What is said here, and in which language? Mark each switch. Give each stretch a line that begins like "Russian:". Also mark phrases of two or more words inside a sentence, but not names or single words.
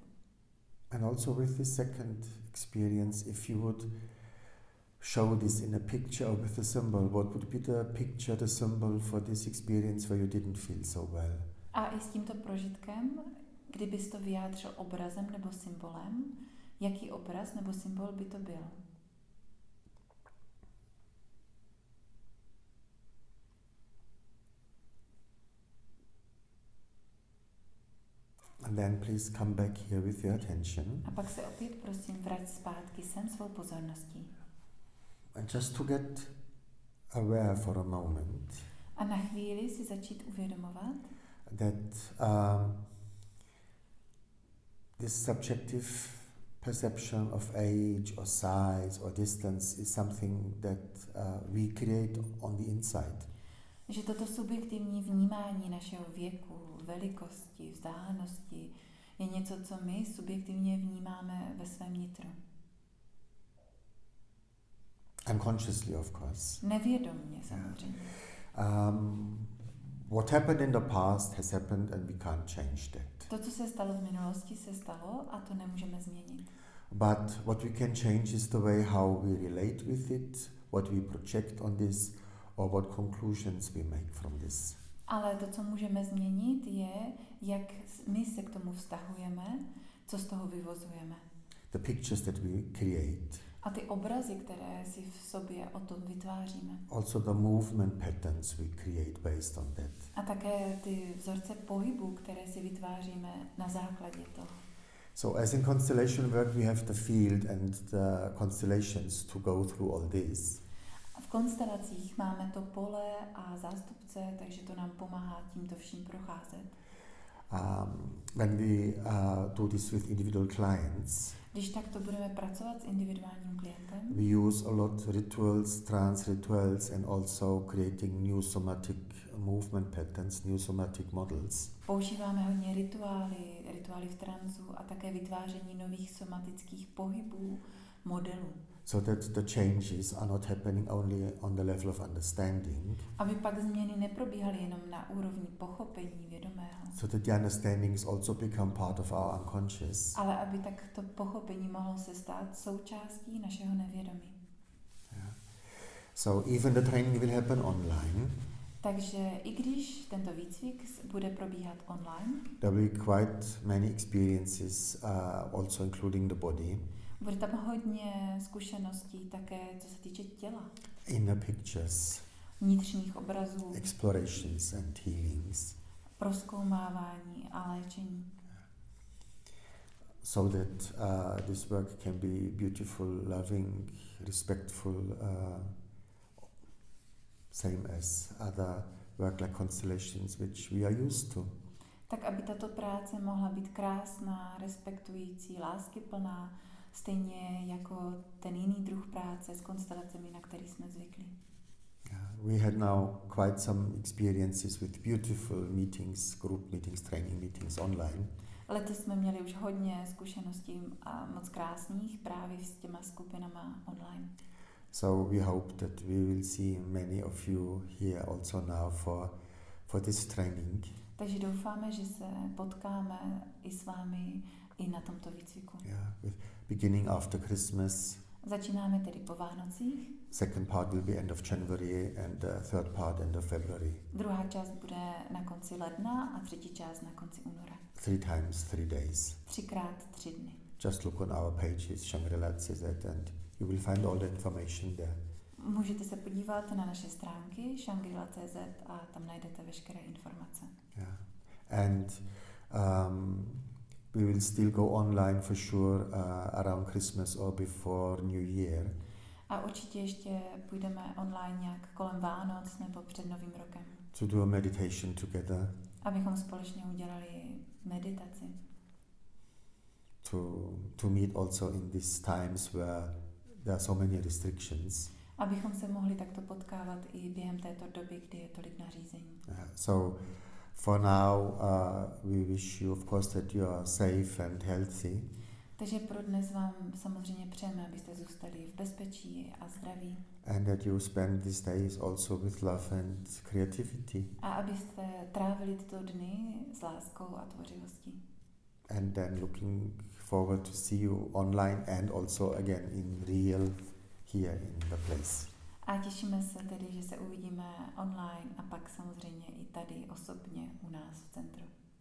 English: And also with this second experience, if you would show this in a picture or with a symbol, what would be the picture, the symbol for this experience where you didn't feel so well?
Czech: A i s tímto prožitkem, kdybys to vyjádřil obrazem nebo symbolem, jaký obraz nebo symbol by to byl?
English: And then please come back here with your attention.
Czech: A pak se opět prosím vrať zpátky sem svou pozorností.
English: And just to get aware for a moment
Czech: A na chvíli si začít uvědomovat,
English: that this subjective perception of age or size or distance is something that we create on the inside.
Czech: že toto subjektivní vnímání našeho věku, velikosti, vzdálenosti je něco, co my subjektivně vnímáme ve svém nitru.
English: Unconsciously, of course.
Czech: Nevědomně samozřejmě.
English: What happened in the past has happened and we can't change that.
Czech: To, co se stalo v minulosti, se stalo a to nemůžeme změnit.
English: But what we can change is the way how we relate with it, what we project on this, or what conclusions we make from this.
Czech: Ale to, co můžeme změnit, je, jak my se k tomu vztahujeme, co z toho vyvozujeme.
English: The pictures that we create.
Czech: A ty obrazy, které si v sobě o tom vytváříme.
English: Also the movement patterns we create based on that.
Czech: A také ty vzorce pohybu, které si vytváříme na základě toho.
English: So as in constellation work we have the field and the constellations to go through all this.
Czech: V konstelacích máme to pole a zástupce, takže to nám pomáhá tímto vším procházet.
English: When we do this with individual clients,
Czech: Když takto budeme pracovat s individuálním klientem,
English: we use a lot rituals, trance rituals, and also creating new somatic movement patterns, new somatic models.
Czech: používáme hodně rituály v transu a také vytváření nových somatických pohybů, modelů.
English: So that the changes are not happening only on the level of understanding.
Czech: Aby pak změny neprobíhaly jenom na úrovni pochopení vědomého.
English: So that the understandings also become part of our unconscious.
Czech: Ale aby tak to pochopení mohlo se stát součástí našeho nevědomí.
English: Yeah. So even the training will happen online.
Czech: Takže i když tento výcvik bude probíhat online,
English: There will be quite many experiences, also including the body.
Czech: bude tam hodně zkušeností také, co se týče těla.
English: Inner pictures,
Czech: Vnitřních obrazů,
English: explorations and healings.
Czech: prozkoumávání a léčení.
English: So that this work can be beautiful, loving, respectful, same as other work like constellations which we are used to.
Czech: Tak, aby tato práce mohla být krásná, respektující, láskyplná, stejně jako ten jiný druh práce s konstelacemi, na který jsme zvyklí.
English: We had now quite some experiences with beautiful meetings, group meetings, training meetings online.
Czech: Letos jsme měli už hodně zkušeností a moc krásných právě s těma skupinama online.
English: So we hope that we will see many of you here also now for this training.
Czech: Takže doufáme, že se potkáme i s vámi i na tomto výcviku.
English: Yeah, with beginning after Christmas.
Czech: Začínáme tedy po Vánocích.
English: Second part will be end of January and the third part end of February.
Czech: Druhá část bude na konci ledna a třetí část na konci února.
English: 3 times 3 days.
Czech: 3x3 dny.
English: Just look on our pages, shangrila.cz, and you will find all the information there.
Czech: Můžete se podívat na naše stránky shangrila.cz a tam najdete veškeré informace.
English: Yeah. And We will still go online for sure around Christmas or before New Year.
Czech: A určitě ještě půjdeme online nějak kolem Vánoc nebo před Novým rokem.
English: To do a meditation together.
Czech: Abychom společně udělali meditaci.
English: To meet also in these times where there are so many restrictions.
Czech: Abychom se mohli takto potkávat i během této doby, kdy je tolik nařízení.
English: So for now we wish you of course that you are safe and healthy.
Czech: Takže pro dnes vám samozřejmě přejeme, abyste zůstali v bezpečí a zdraví.
English: And that you spend these days also with love and creativity.
Czech: A abyste trávili tyto dny s láskou a tvořivostí.
English: And then looking forward to see you online and also again in real here in the place.
Czech: A těšíme se tedy, že se uvidíme online a pak samozřejmě i tady osobně u nás v centru.